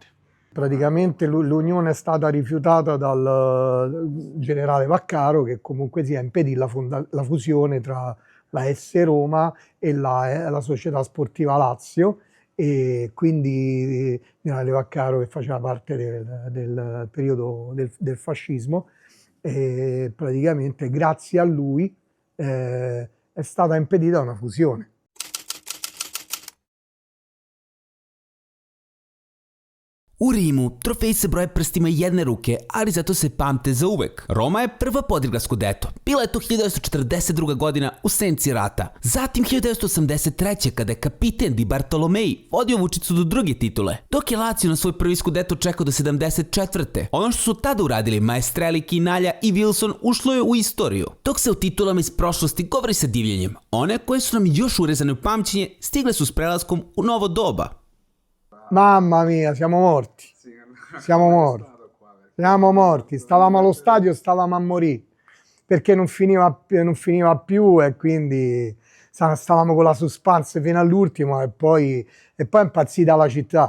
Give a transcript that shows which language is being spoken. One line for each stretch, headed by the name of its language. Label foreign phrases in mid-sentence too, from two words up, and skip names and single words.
Italian: Praticamente l'unione è stata rifiutata dal generale Vaccaro, che comunque sia impedì la fusione tra la S Roma e la Società Sportiva Lazio, e quindi il generale Vaccaro, che faceva parte del periodo del fascismo, e praticamente grazie a lui è stata impedita una fusione.
Serbian: U Rimu trofej se broje prstima jedne ruke, ali zato se pamte za uvek. Roma je prva podigla Scudetto. Bila je to 1942. godina u senci rata. Zatim 1983. kada je kapiten Di Bartolomei vodio Vučicu do druge titule. Dok je Lazio na svoj prvi Scudetto čekao do 74. Ono što su tada uradili Maestrelli, Chinaglia i Wilson ušlo je u istoriju. Dok se o titulama iz prošlosti govori sa divljenjem, one koje su nam još urezane u pamćenje stigle su s prelaskom u novo doba.
Italian: Mamma mia, siamo morti. Siamo morti. Siamo morti. Stavamo allo stadio, stavamo a morire. Perché non finiva più, e quindi stavamo con la suspense fino all'ultimo, e poi è impazzita la città.